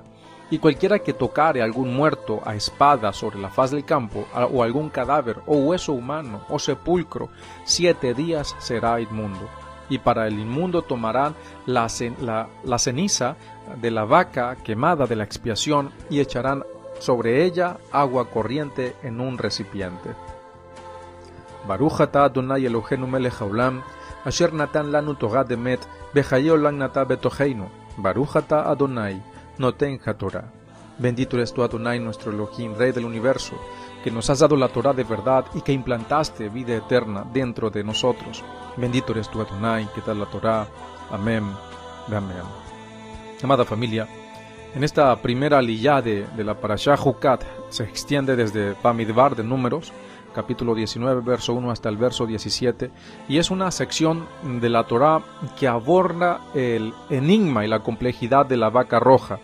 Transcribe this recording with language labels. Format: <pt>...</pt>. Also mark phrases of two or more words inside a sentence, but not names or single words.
<es>Y cualquiera que tocare a algún muerto a espada sobre la faz del campo, o algún cadáver, o hueso humano, o sepulcro, 7 días será inmundo. Y para el inmundo tomarán la ceniza de la vaca quemada de la expiación, y echarán sobre ella agua corriente en un recipiente.</es> <he>ברוך אתה אדוני אלוהינו מלך העולם, אשר נתן לנו תורת אמת, בחיי עולם נטע בתוכנו. ברוך אתה אדוני נותן התורה.</he> <es>Bendito eres tú, Adonai, nuestro Elohim, Rey del universo, que nos has dado la Torah de verdad y que implantaste vida eterna dentro de nosotros. Bendito eres tú, Adonai, que da la Torah. Amén. Amén. Amada familia, en esta primera aliyá de la parashá Jucat se extiende desde Bamidbar de Números, capítulo 19, verso 1 hasta el verso 17, y es una sección de la Torá que aborda el enigma y la complejidad de la vaca roja.</es>